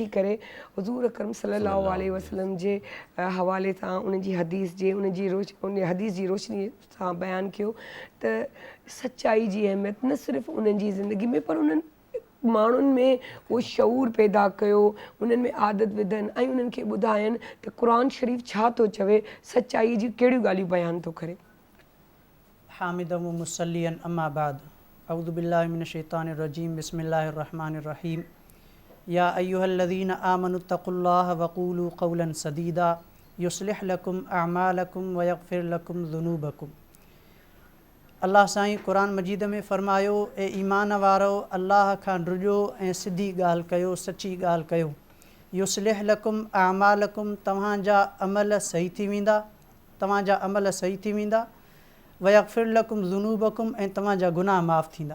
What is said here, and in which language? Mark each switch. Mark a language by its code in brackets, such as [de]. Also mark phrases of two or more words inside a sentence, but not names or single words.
[sd] करे हुज़ूर अकरम [ar] صلى الله عليه وسلم [sd] जे हवाले सां उन जी हदीस उन हदीस जी रोशनी सां बयानु कयो त सचाई जी अहमियत न सिर्फ़ु उन्हनि जी ज़िंदगी में, पर उन्हनि माण्हुनि में उहो शऊर पैदा कयो, उन्हनि में आदत विधनि ऐं उन्हनि खे ॿुधायनि त क़ुर शरीफ़ छा थो चवे, सचाई जी कहिड़ियूं ॻाल्हियूं बयानु थो करे। [ar] حامداً ومصلياً أما بعد أعوذ بالله من الشيطان الرجيم بسم الله الرحمن الرحيم يا أيها الذين آمنوا اتقوا الله وقولوا قولاً سديداً يصلح لكم أعمالكم ويغفر لكم ذنوبكم. [sd] अल्लाह साईं क़ुरान मजीद में फ़रमायो, ए ईमान वारो अल्लाह खां ॾिजो ऐं सिधी ॻाल्हि कयो, सची ॻाल्हि कयो। [ar] يصلح لكم أعمالكم, [sd] तव्हांजा अमल सही थी वेंदा, तव्हांजा अमल सही थी वेंदा। [ar] ويغفر لكم ذنوبكم, [sd] ऐं तव्हांजा गुनाह माफ़ थींदा।